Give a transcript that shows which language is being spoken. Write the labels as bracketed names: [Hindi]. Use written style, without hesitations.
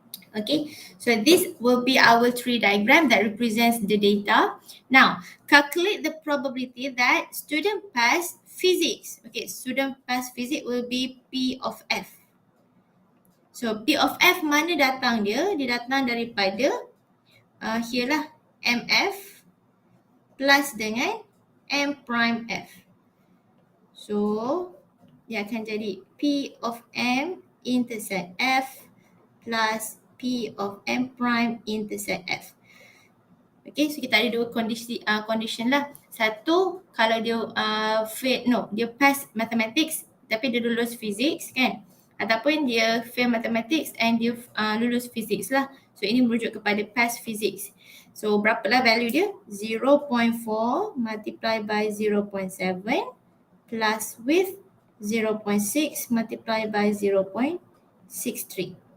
[English] Okay, so this will be our tree diagram that represents the data. Now, calculate the probability that student pass physics. Okay, student pass physics will be P of F. [Malay] So, P of F mana datang dia? Dia datang daripada here lah, MF plus dengan M prime F. [English] So, [Malay] dia akan jadi [English] P of M intersect F plus P of M prime intersect F. [Malay] Okay, so kita ada dua condition lah. Satu, kalau dia dia pass mathematics tapi dia lulus physics kan. Ataupun dia fail mathematics and dia lulus physics lah. So ini merujuk kepada pass physics. So berapalah value dia? [English] 0.4 multiply by 0.7 plus with 0.6 multiply by 0.63.